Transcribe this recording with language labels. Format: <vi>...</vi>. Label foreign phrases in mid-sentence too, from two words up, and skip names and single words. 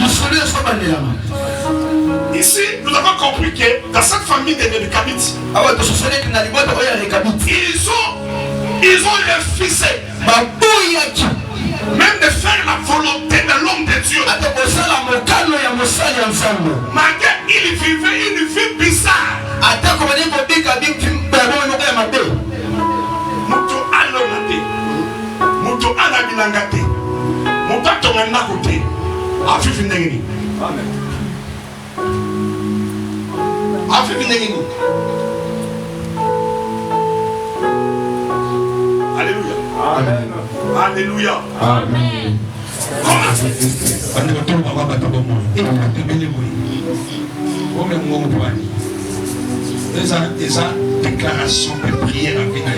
<fr>Ici, nous avons compris que dans cette famille des Médicamites, ils ont refusé même de faire la volonté de l'homme de Dieu. Malgré il vivait une vie bizarre.</fr> <ln>Mutu alonate, mutu anabilangate, mutu atongannakote, afifi ndengeni. Amen. Afifi ndengeni.</ln> <fr>Alléluia. Amen. Alléluia. Amen. Déclaration de prière à venir.</fr>